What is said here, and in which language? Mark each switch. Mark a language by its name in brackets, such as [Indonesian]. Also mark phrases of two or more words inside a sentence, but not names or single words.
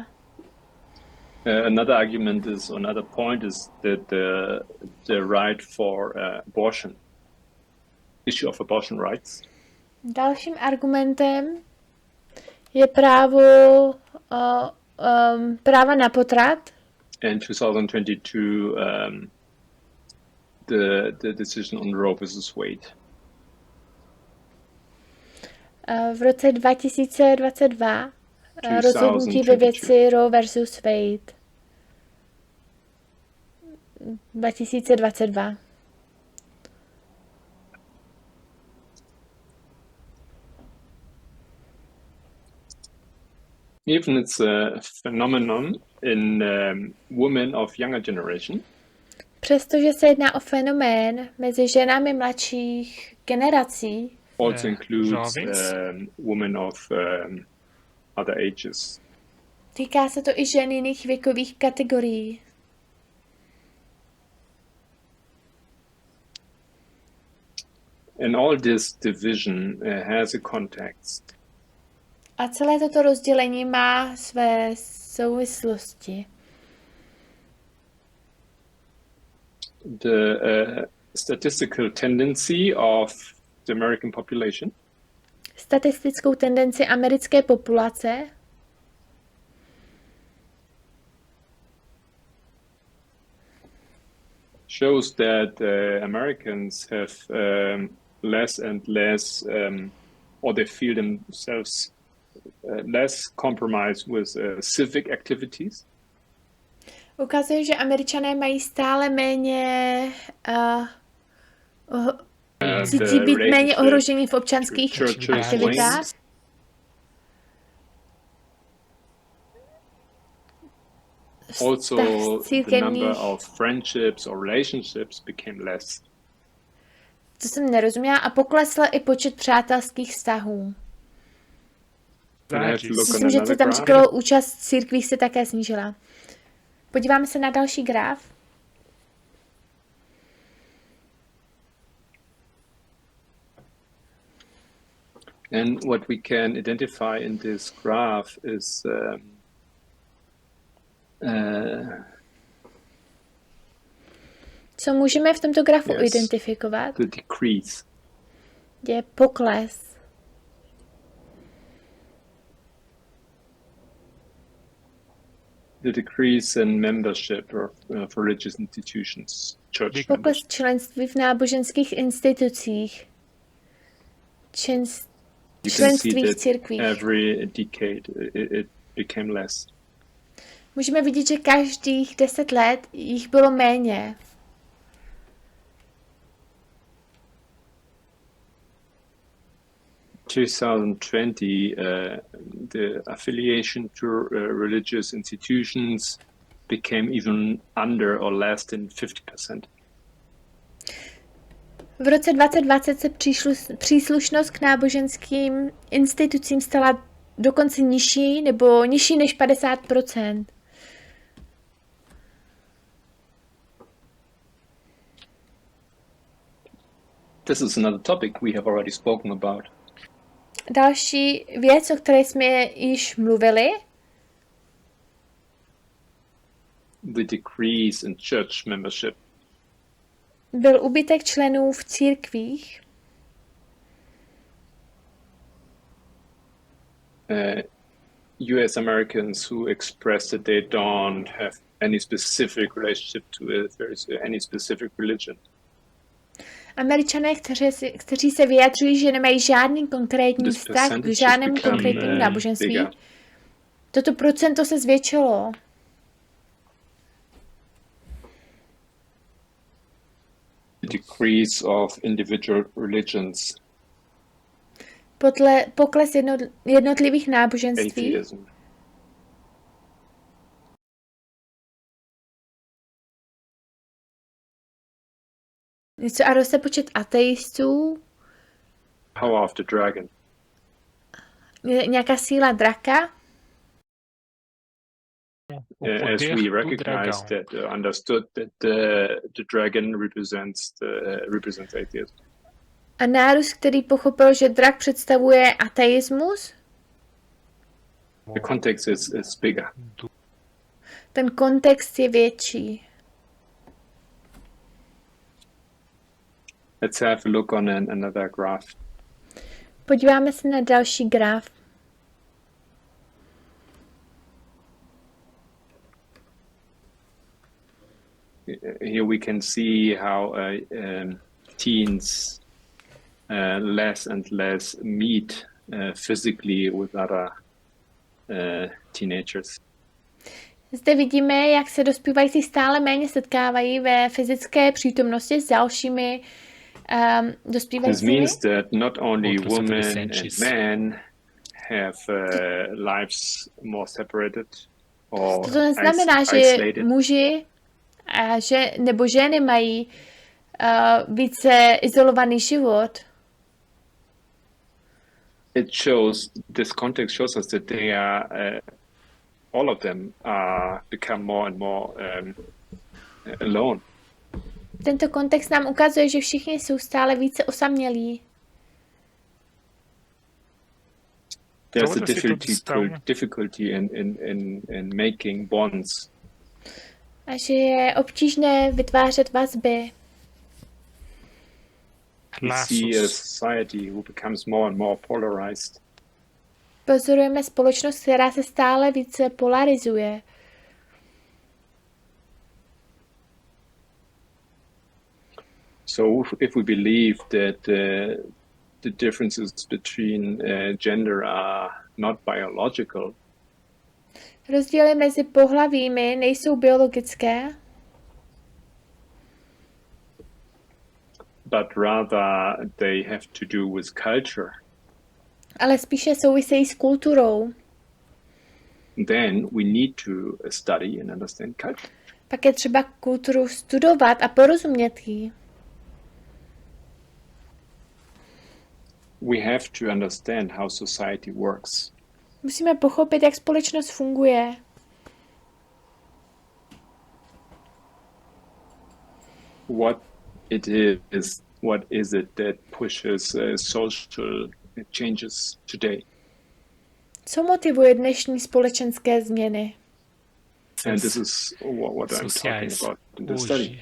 [English] Another argument is, another point is that the right for abortion, issue of abortion rights. [Czech] Dalším argumentem je práva na potrat. [English] In 2022, the decision on Roe versus Wade. [Czech] V roce 2022 rozhodnutí ve věci Roe versus Wade. 2022. [English] Even it's a phenomenon in women of younger generation. [Czech] Přestože se jedná o fenomén mezi ženami mladších generací, [English] also includes women of other ages. [Czech] Týká se to i žen jiných věkových kategorií. [English] And all this division has a context. [Czech] A celé toto rozdělení má své souvislosti. [English] The statistical tendency of the American population. [Czech] Statistickou tendenci americké populace. [English] Shows that Americans have less and less, or they feel themselves less compromised with civic activities. [Czech] Ukazuje, že Američané mají stále méně cítí být méně ohrožení v občanských aktivitách. [English] Also, the number of friendships or relationships became less. [Czech] To jsem nerozuměla. A poklesl i počet přátelských vztahů. Myslím, že to tam říkalo, účast církví se také snížila. Podíváme se na další graf. [English] And what we can identify in this graph is [Czech] co můžeme v tomto grafu identifikovat? [English] The decrease. [Czech] Je pokles. [English] The decrease in membership of religious institutions, church. [Czech] Pokles členství v náboženských institucích. Členství v církvích. [English] Every decade it became less. [Czech] Můžeme vidět, že každých 10 let jich bylo méně. [English] In 2020, the affiliation to religious institutions became even under or less than 50%. [Czech] V roce 2020 se příslušnost k náboženským institucím stala dokonce nižší nebo nižší než 50%. [English] This is another topic we have already spoken about. [Czech] Další věc, o které jsme již mluvili, [English] the decrease in church membership. [Czech] Byl úbytek členů v církvích. [English] US Americans who express that they don't have any specific relationship to any specific religion. [Czech] Američané, kteří se vyjadřují, že nemají žádný konkrétní vztah k žádnému konkrétnímu náboženství. Toto procento se zvětšilo. [English] Decrease of individual religions. [Czech] Pokles jednotlivých náboženství. [English] Atheism. [Czech] Něco a roste počet ateistů. [English] Power of the dragon. [Czech] Nějaká síla draka. [English] As we recognize that, understood that the dragon represents atheism. [Czech] A nárůst, který pochopil, že drak představuje ateismus? [English] The context is bigger. [Czech] Ten kontext je větší. [English] Let's have a look on another graph. [Czech] Podíváme se na další graf. [English] Here we can see how teens less and less meet physically with other teenagers. [Czech] Zde vidíme, jak se dospívající stále méně setkávají ve fyzické přítomnosti s dalšími dospívajícími. [English] This means that not only women and men have lives more separated or [Czech] to neznamená, že muži nebo ženy mají více izolovaný život. [English] This context shows us that they are all of them become more and more alone. [Czech] Tento kontext nám ukazuje, že všichni jsou stále více osamělí. [English] There's a difficulty in making bonds. [Czech] A že je obtížné vytvářet vazby. [English] We see a society who becomes more and more polarized. [Czech] Pozorujeme společnost, která se stále více polarizuje. [English] So if we believe that the differences between gender are not biological, [Czech] rozdíly mezi pohlavími nejsou biologické, [English] but rather they have to do with culture, [Czech] ale spíše souvisejí s kulturou, [English] then we need to study and understand culture. [Czech] Pak je třeba kulturu studovat a porozumět jí. [English] We have to understand how society works. [Czech] Musíme pochopit, jak společnost funguje. [English] What is it that pushes social changes today? [Czech] Co motivuje dnešní společenské změny? [English] And this is what I'm talking about in the study.